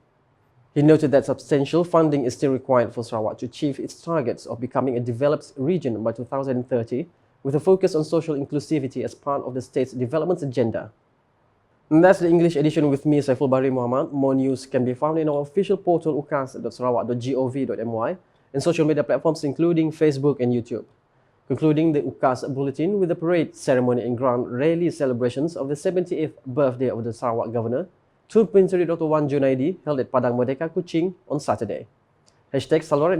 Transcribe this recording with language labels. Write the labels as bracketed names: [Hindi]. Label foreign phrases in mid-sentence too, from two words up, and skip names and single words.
[English] He noted that substantial funding is still required for Sarawak to achieve its targets of becoming a developed region by 2030, with a focus on social inclusivity as part of the state's development agenda. And that's the English edition with me, Saiful Bahri Muhammad. More news can be found in our official portal ukas.sarawak.gov.my and social media platforms including Facebook and YouTube. Concluding the UKAS Bulletin with the parade ceremony and grand rally celebrations of the 78th birthday of the Sarawak Governor, Tun Pehin Sri Dr. Junaidi, held at Padang Merdeka, Kuching on Saturday. [Malay] #Saluran Informasi Rakyat.